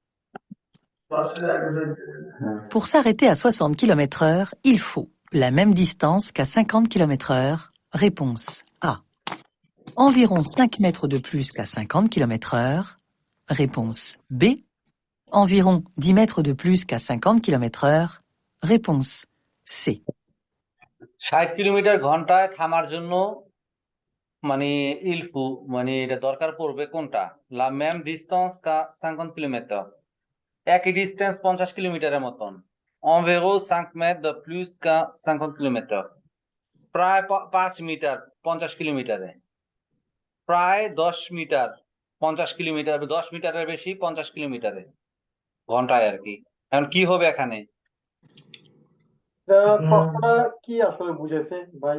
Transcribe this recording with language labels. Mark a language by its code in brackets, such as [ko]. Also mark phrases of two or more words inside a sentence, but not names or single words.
[fr] Pour s'arrêter à 60 km/h, il faut la même distance qu'à 50 km/h. Réponse A. Environ 5 mètres de plus qu'à 50 km/h. Réponse B. Environ 10 mètres de plus qu'à 50 km/h. Réponse C. [bn] 60 কিলোমিটার ঘন্টায় থামার জন্য মানে ইলফু মানে এটা দরকার পড়বে কোনটা? [fr] la même distance qu'à [bn] 50 কিলোমিটার, একই ডিস্টেন্স 50 কিলোমিটারের মতন। [fr] environ 5 mètres de plus qu'à 50 [bn] কিলোমিটার, প্রায় 5 মিটার 50 কিলোমিটারে, প্রায় 10 মিটার 50 কিলোমিটার, 10 মিটারের বেশি 50 কিলোমিটারে ঘন্টায় আর কি। এখন কি হবে এখানে? প্রশ্নটা কি আসলে বুঝেছে ভাই?